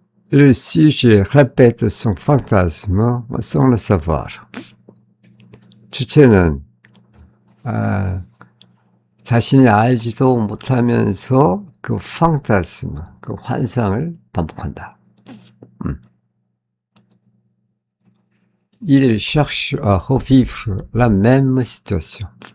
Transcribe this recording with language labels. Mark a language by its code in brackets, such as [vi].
[fr] Le sujet répète son fantasme sans le savoir. [ko] 주체는 자신이 알지도 못하면서 그 fantasme, 그 환상을 반복한다. [fr] Il cherche à revivre la même situation.